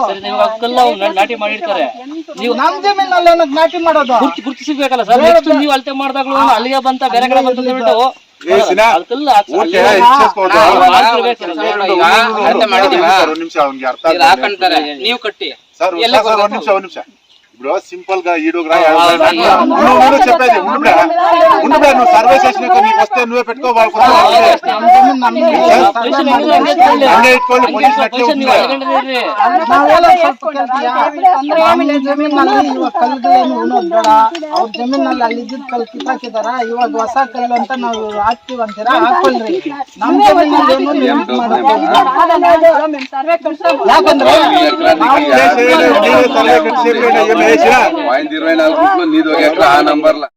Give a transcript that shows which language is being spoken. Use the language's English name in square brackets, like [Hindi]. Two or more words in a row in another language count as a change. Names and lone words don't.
[Kannada] ನಾಟಿ ಮಾಡಿರ್ತಾರೆ, ನಮ್ ಜಮೀನಲ್ಲಿ ಏನಕ್ಕೆ ನಾಟಿ ಮಾಡೋದು? ಗುರುತಿಸಬೇಕಲ್ಲ ಸರ್. ನೆಕ್ಸ್ಟ್ ನೀವು ಅಳತೆ ಮಾಡಿದಾಗ್ಲೂ ಅಲ್ಲಿಗೆ ಬಂತ ಬೇರೆ ಕಡೆ ಬಂತ ಹೇಳ್ಬಿಟ್ಟು ನೀವು కట్టి [Telugu] ఇప్పుడు సింపుల్ గా ఈడుగురా చెప్పేది నువ్వు సర్వే చేసినాక నీకు వస్తే నువ్వే పెట్టుకో [Kannada] ಜಮೀನಲ್ಲಿ ಇವಾಗ ಕಲ್ಲುಗಳೇನು ಉಣೋದ್ ಬೇಡ. ಅವ್ರ ಜಮೀನಲ್ಲಿ ಅಲ್ಲಿ ಇದ್ದಿದ್ ಕಲ್ಲು ಕಿತ್ತಾಕಿದಾರ, ಇವಾಗ ಹೊಸ ಕಲ್ಲು ಅಂತ ನಾವು ಹಾಕ್ತಿವಿ ಅಂತೀರಾ, ಹಾಕೊಳ್ರಿ. ನಮ್ ಜಮೀನಲ್ಲಿ ಏನು ಲಿಮಿಟ್ ಮಾಡೋದು ಯಾಕಂದ್ರೆ [Telugu] పాయింట్ 24 నీది ఒక ఎకరా ఆ నంబర్ల